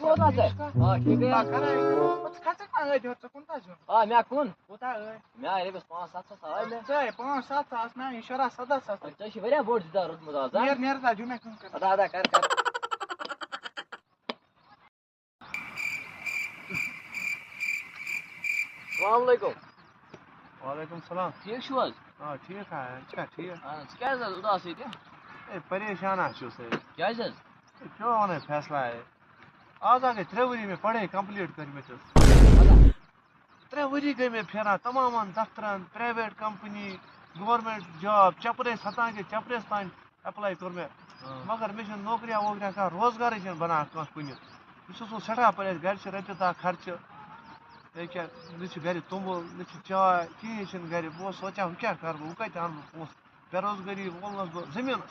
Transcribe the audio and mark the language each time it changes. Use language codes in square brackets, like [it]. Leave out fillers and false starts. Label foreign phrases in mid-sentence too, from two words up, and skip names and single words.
[ur] ٹھیک ہے [ks] مےٚ کُن مےٚ آے رۄپیَس 5-7 ساس آے مےٚ ژےٚ چھِ واریاہ بوٚڑ زِدار روٗدمُت آز ادا کر [ar] السلام علیکم وعلیکم السلام [ks] ٹھیک چھُو حظ [ur] ٹھیک ہے ٹھیک [ks] ژٕ کیٛازِ حظ اُداس ییٚتہِ پریشان چھُس کیٛازِ حظ کیٛاہ وَنَے فیصلہ آز گٔے 3 ؤری مےٚ پڑھٲے کمپلیٖٹ کٔرمٕتۍ 3 ؤری گٔے مےٚ پھیران تمامَن دفترن [en] private company government job [ks] چپرٲسۍ ہَتان کہِ چپرٲسۍ تانۍ ایپلاے کوٚر مےٚ مگر مےٚ چھِنہٕ نوکریا ووکریا کانٛہہ روزگارٕے چھِنہٕ بنان کانٛہہ کُنہِ بہٕ چھُس وۄنۍ سٮ۪ٹھاہ پریشان گرِ چھِ رۄپیہِ دَہ خرچہٕ ییٚکیٛاہ نہ چھِ گرِ توٚمُل نہ چھِ چاے کِہیٖنۍ چھِنہٕ گرِ بہٕ اوسُس سونٛچان وۄنۍ کیٛاہ کَرٕ بہٕ کَتہِ اَنہٕ بہٕ پونٛسہٕ بے روزگٲری وولنَس بہٕ زٔمیٖنَس